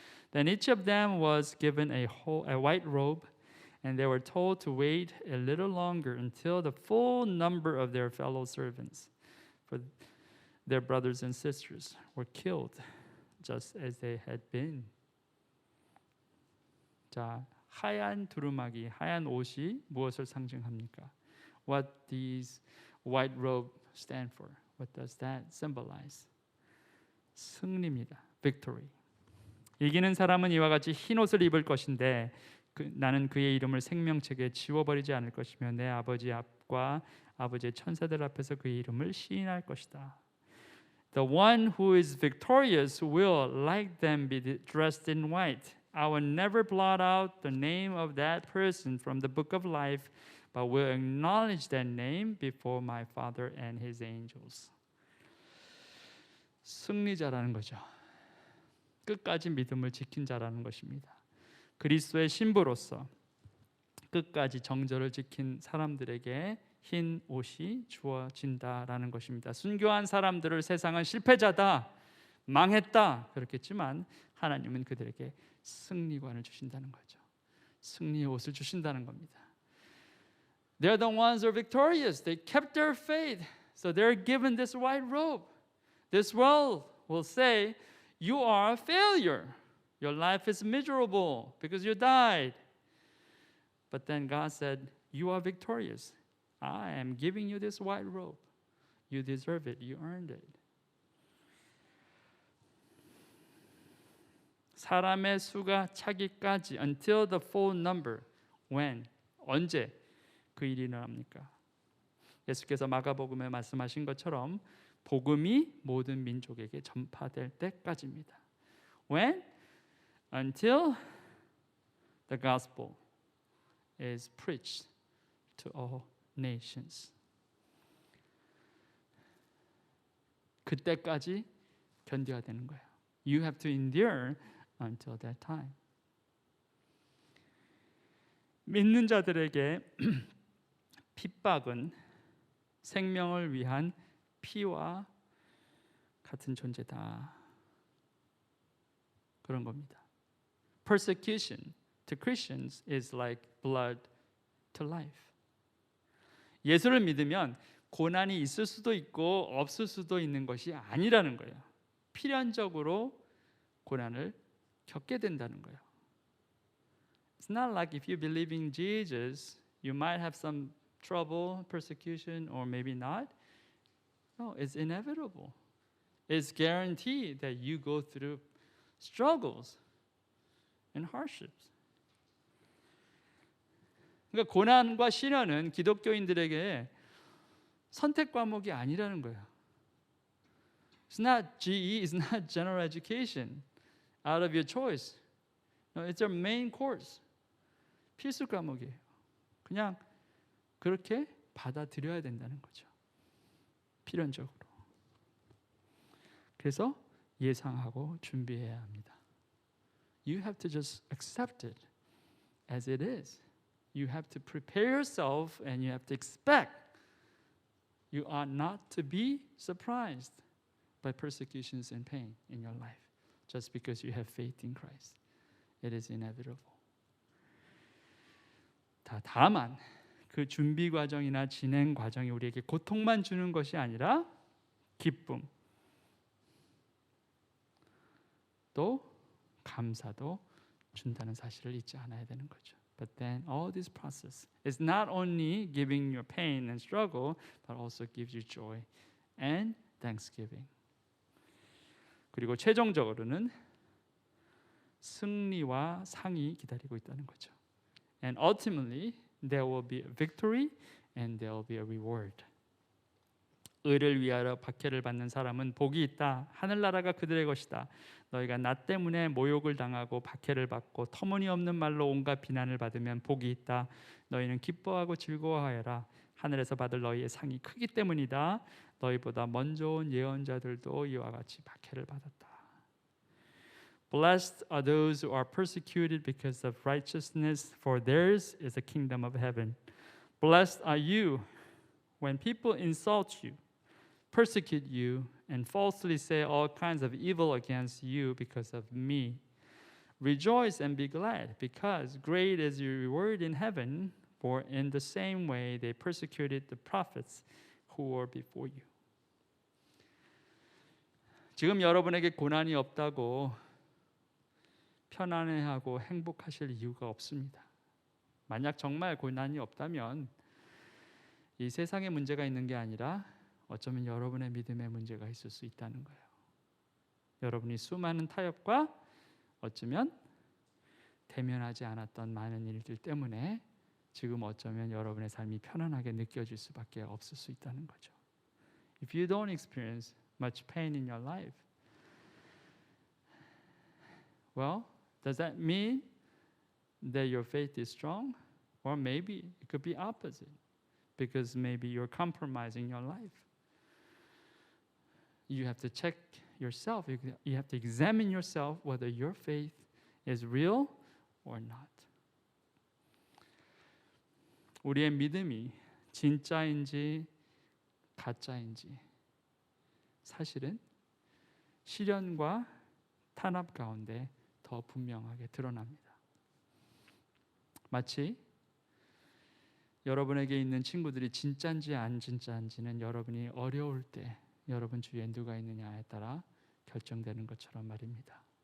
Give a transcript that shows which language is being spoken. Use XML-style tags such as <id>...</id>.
<en>Then each of them was given a white robe, and they were told to wait a little longer until the full number of their fellow servants, for their brothers and sisters, were killed, just as they had been.</en> <ko>자, 하얀 두루마기, 하얀 옷이 무엇을 상징합니까?</ko> <en>What these white robe stand for? What does that symbolize?</en> <ko>승리입니다.</ko> <en>Victory.</en> <ko>이기는 사람은 이와 같이 흰 옷을 입을 것인데 나는 그의 이름을 생명책에 지워버리지 않을 것이며 내 아버지 앞과 아버지의 천사들 앞에서 그의 이름을 시인할 것이다.</ko> <en>The one who is victorious will, like them, be dressed in white. I will never blot out the name of that person from the book of life, but will acknowledge that name before my Father and His angels.</en> <ko>승리자라는 거죠. 끝까지 믿음을 지킨 자라는 것입니다. 그리스도의 신부로서 끝까지 정절을 지킨 사람들에게 흰 옷이 주어진다라는 것입니다. 순교한 사람들을 세상은 실패자다, 망했다 그렇겠지만 하나님은 그들에게 승리관을 주신다는 거죠. 승리의 옷을 주신다는 겁니다.</ko> <en>They're the ones who are victorious. They kept their faith. So they're given this white robe. This world will say, you are a failure. Your life is miserable because you died. But then God said, you are victorious. I am giving you this white robe. You deserve it. You earned it.</en> <ko>사람의 수가 차기까지</ko> <en>until the full number. when?</en> <ko>언제 그 일이 일어납니까? 예수께서 마가복음에 말씀하신 것처럼 복음이 모든 민족에게 전파될 때까지입니다.</ko> <en>When? Until the gospel is preached to all nations.</en> <ko>그때까지 견뎌야 되는 거예요.</ko> <en>You have to endure until that time.</en> <ko>믿는 자들에게 핍박은 생명을 위한 피와 같은 존재다. 그런 겁니다.</ko> <en>Persecution to Christians is like blood to life.</en> <ko>예수를 믿으면 고난이 있을 수도 있고 없을 수도 있는 것이 아니라는 거예요. 필연적으로 고난을 겪게 된다는 거예요.</ko> <en>It's not like if you believe in Jesus, you might have some trouble, persecution, or maybe not. No, it's inevitable. It's guaranteed that you go through struggles and hardships.</en> <ko>그러니까 고난과 시련은 기독교인들에게 선택 과목이 아니라는 거예요.</ko> <en>It's not GE, it's not general education out of your choice. No, it's your main course.</en> <ko>필수 과목이에요. 그냥 그렇게 받아들여야 된다는 거죠. 필연적으로. 그래서 예상하고 준비해야 합니다.</ko> <en>You have to just accept it as it is. You have to prepare yourself and you have to expect. You are not to be surprised by persecutions and pain in your life just because you have faith in Christ. It is inevitable.</en> <ko>다만 그 준비 과정이나 진행 과정이 우리에게 고통만 주는 것이 아니라 기쁨, 또 감사도 준다는 사실을 잊지 않아야 되는 거죠.</ko> <en>But then all this process is not only giving you pain and struggle, but also gives you joy and thanksgiving.</en> <ko>그리고 최종적으로는 승리와 상이 기다리고 있다는 거죠.</ko> <en>And ultimately, there will be a victory and there will be a reward.</en> <ko>의를 위하여 박해를 받는 사람은 복이 있다. 하늘나라가 그들의 것이다. 너희가 나 때문에 모욕을 당하고 박해를 받고 터무니없는 말로 온갖 비난을 받으면 복이 있다. 너희는 기뻐하고 즐거워하여라. 하늘에서 받을 너희의 상이 크기 때문이다. 너희보다 먼저 온 예언자들도 이와 같이 박해를 받았다.</ko> <en>Blessed are those who are persecuted because of righteousness, for theirs is the kingdom of heaven. Blessed are you when people insult you, persecute you, and falsely say all kinds of evil against you because of me. Rejoice and be glad, because great is your reward in heaven, for in the same way they persecuted the prophets who were before you.</en> <ko>지금 여러분에게 고난이 없다고 편안해하고 행복하실 이유가 없습니다. 만약 정말 고난이 없다면 이 세상에 문제가 있는 게 아니라 어쩌면 여러분의 믿음에 문제가 있을 수 있다는 거예요. 여러분이 수많은 타협과 어쩌면 대면하지 않았던 많은 일들 때문에 지금 어쩌면 여러분의 삶이 편안하게 느껴질 수밖에 없을 수 있다는 거죠.</ko> <en>If you don't experience much pain in your life, well, does that mean that your faith is strong? Or maybe it could be opposite, because maybe you're compromising your life. You have to check yourself. You have to examine yourself whether your faith is real or not.</en> <ko>우리의 믿음이 진짜인지 가짜인지 사실은 시련과 탄압 가운데 더 분명하게 드러납니다. 마치 여러분에게 있는 친구들이 진짜인지 안 진짜인지는 여러분이 어려울 때 여러분 주위에 누가 있느냐에 따라 결정되는 것처럼 말입니다.</ko>